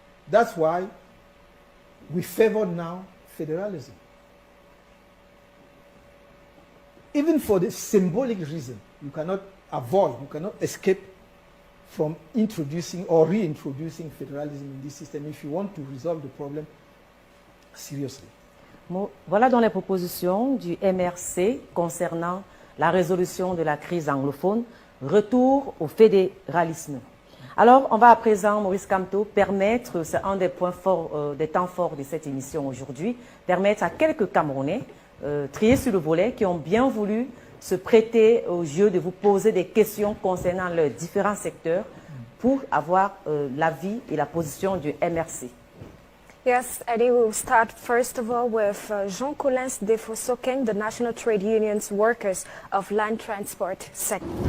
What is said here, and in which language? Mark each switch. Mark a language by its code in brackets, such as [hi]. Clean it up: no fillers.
[en] That's why we favor now federalism. Even for the symbolic reason, you cannot avoid, you cannot escape from introducing or reintroducing federalism in this system if you want to resolve the problem seriously. [fr] Voilà donc les propositions du MRC concernant la résolution de la crise anglophone, retour au fédéralisme. Alors, on va à présent, Maurice Kamto, permettre, c'est un des points forts, des temps forts de cette émission aujourd'hui, permettre à quelques Camerounais, triés sur le volet, qui ont bien voulu se prêter au jeu de vous poser des questions concernant leurs différents secteurs pour avoir l'avis et la position du MRC. [en] Yes, Eddie, we'll start first of all with Jean Collins de Fossokeng, the National Trade Union's Workers of Land Transport Sector.